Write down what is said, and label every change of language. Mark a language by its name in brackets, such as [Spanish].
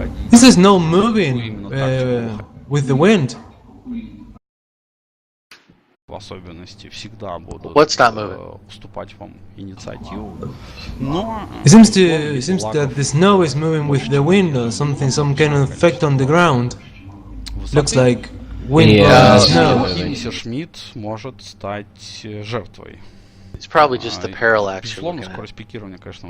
[English] This is no moving with the wind. [Russian] В особенности всегда будут уступать вам инициативу. Но [English] it seems that the snow is moving with the wind or something, some kind of effect on the ground. Looks like wind blowing snow. [Russian] Мистер Шмидт может стать жертвой. [English] It's probably just the parallax you're looking at.